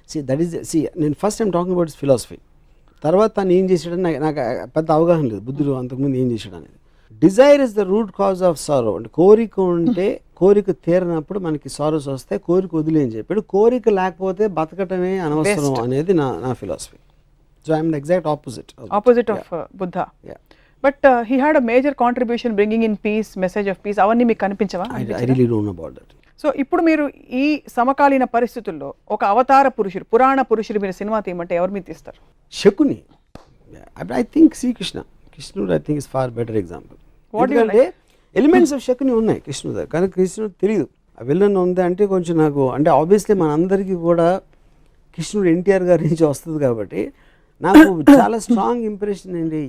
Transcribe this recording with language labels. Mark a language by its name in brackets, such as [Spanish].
[Telugu] That is నేను first time talking about philosophy. తర్వాత తను ఏం చేశాడని నాకు పెద్ద అవగాహన లేదు బుద్ధుడు అంతకుముందు ఏం చేశాడు అనేది. [English] desire is the root cause of sorrow, [Telugu] అంటే కోరిక ఉంటే కోరిక తీరినప్పుడు మనకి సారోస్ వస్తాయి, కోరిక వదిలే అని చెప్పాడు. కోరిక లేకపోతే బతకటమే అనవసరం అనేది నా philosophy. [English] So I am the exact opposite of Buddha. Yeah. But he had a major contribution bringing in peace, message of peace. [Telugu] Avanni meeku kanipinchava? [English] I really don't know about that. [Telugu] So ఇప్పుడు మీరు ఈ సమకాలీన పరిస్థితుల్లో ఒక అవతార పురుషుడు, పురాణ పురుషుడు మీరు సినిమా తీయమంటే ఎవరు మీరు తీస్తారు? [English] Shakuni. I think Shri Krishna. కృష్ణుడు I think is far better example. [Telugu] ఎందుకంటే ఎలిమెంట్స్ ఆఫ్ శకుని ఉన్నాయి కృష్ణుడు దగ్గర, కానీ కృష్ణుడు తెలియదు ఆ విలన్ ఉంది అంటే కొంచెం నాకు అంటే ఆబ్వియస్లీ మనందరికీ కూడా కృష్ణుడు ఎన్టీఆర్ గారి నుంచి వస్తుంది కాబట్టి నాకు చాలా స్ట్రాంగ్ ఇంప్రెషన్ అండి.